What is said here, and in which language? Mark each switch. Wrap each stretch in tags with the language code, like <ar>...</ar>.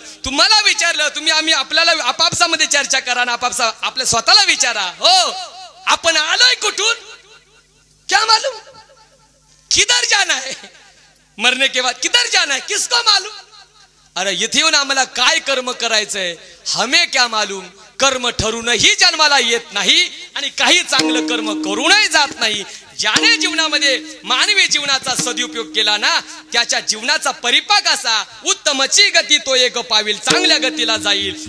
<mr>आम्हाला विचारलं, तुम्ही आम्ही आपल्याला आपापसामध्ये चर्चा करा ना, आपल्या स्वतःला विचारा. हो आपण आलोय कुठून,</mr> <hi>क्या मालूम. किधर जाना है, मरने के बाद किधर जाना है किसको मालूम.</hi> <mr>अरे इथे येऊन आम्हाला काय कर्म करायचंय</mr> <hi>हमें क्या मालूम.</hi> <mr>कर्म ठरूनही जन्माला येत नाही आणि काही चांगलं कर्म करूनही जात नाही. ज्याने जीवनामध्ये मानवी जीवनाचा सदुपयोग केला ना, त्याच्या जीवनाचा परिपाक असा उत्तमची गती तो एक पाविल, चांगल्या गतीला जाईल.</mr>